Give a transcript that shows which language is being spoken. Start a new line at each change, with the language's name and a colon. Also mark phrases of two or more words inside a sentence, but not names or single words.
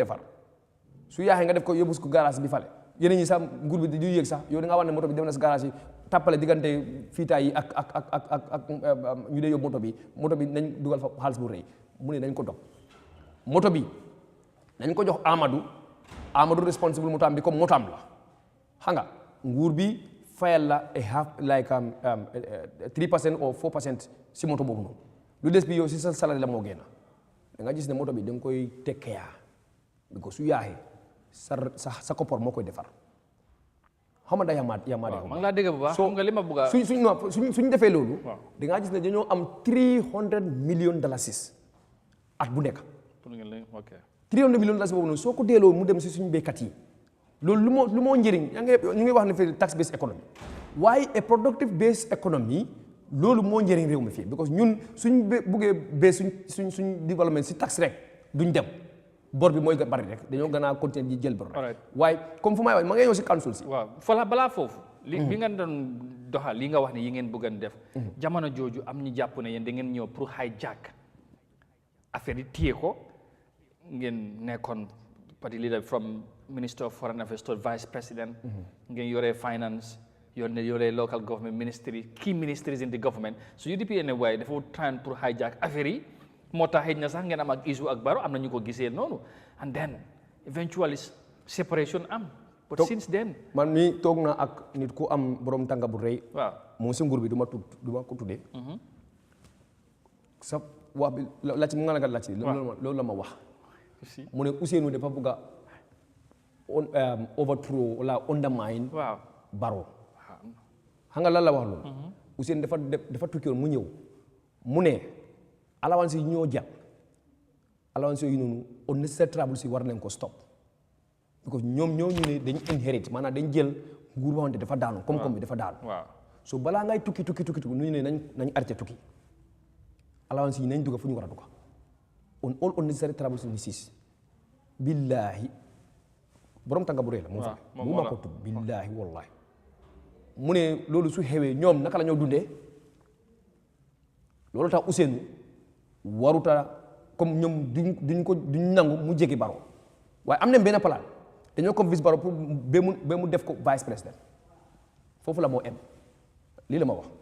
Wolof: defar su yaaxee nga def ko yóbbu ko garage bi fale yeneen ñi sax nguur bi du yéeg sax yow da ngaa wax ne moto bi dem na si garage yi tàppale diggante fiitaay yi ak ñu dee yóbbu moto bi nañ dugal fa xaalis bu rëy mu ne nañ ko dog moto bi nañ ko jox Amadou responsible moto am bi comme moto am la xam nga nguur bi fayal la
English: a half like 3% or 4%
Wolof: si moto boobu noonu lu des bi yow si sa salaire la moo génn da nga gis ne moto bi da nga koy tekkeyaa bi ko su yaaxee sa koppar moo koy defar xam nga da yaa maa maa ngi laa dégg bu baax xam nga li ma bëgg a suñ defee loolu da ngaa gis ne dañoo am $300 million at bu nekk 300 million dollars boobu noonu soo ko delloo mu dem si suñu béykat yi loolu lu moo njëriñ ñu ngi wax ne fii
English: tax based economy
Wolof: waaye
English: a productive based economy
Wolof: loolu moo njëriñ réew mi fii because ñun suñ buggee bee suñ développement si tax rek duñ dem bor bi mooy bari rek dañoo gën a continuer di jël bor rek waaye comme fu may wax ma ngay ñëw si council si waaw balaa foofu bi nga doon doxal li nga wax ne yi ngeen bëgg a def jamono jooju am ñu jàpp ne yéen da ngeen ñëw pour hijack affaire yi téye ko ngeen nekkoon
English: party leader from Minister of Foreign Affairs to Vice President
Wolof: ngeen yore finance yore
English: local government ministry key ministries in the government so
Wolof: UDP ne waaye dafa try pour hijack affaire yi moo tax xëy na sax ngeen am ak issue ak Barrow am na ñu ko gisee noonu
English: and then eventually separation
Wolof: am
English: but since then
Wolof: man mi toog na ak nit ku am borom tànga bu rëy waaw moom si nguur bi du ma ko tuddee sa wax bi lacc mu nga la nga lacc loolu la ma wax mu ne Ousseynou dafa bëgg a overthrow wala undermine Barrow xam nga lan la wax loolu Ousseynou dafa tukki woon mu ñëw mu ne allowance yi ñoo jàpp allowance yooyu noonu
English: unnecessary travel
Wolof: si war nañ ko stop because ñoom ñoo ñu ne dañ inherit maanaam dañ jël nguur boo xamante dafa daanu koom-koom bi dafa daanu so balaa ngay tukki ñu ne nañ arrêté tukki allowance yi nañ dugga fu ñu war a dugga
English: on all unnecessary travels in this
Wolof: billahi borom tànga bu rëy la mu ma ko tudd billahi wallahi mu ne loolu su xewee ñoom naka la ñoo dundee loolu tax Ousseynou waruta comme ñoom duñ nangu mu jege Barrow waaye am nañ benn plan dañoo convince Barrow pour ba mu def ko
French: vice président
Wolof: foofu la moo em lii la ma wax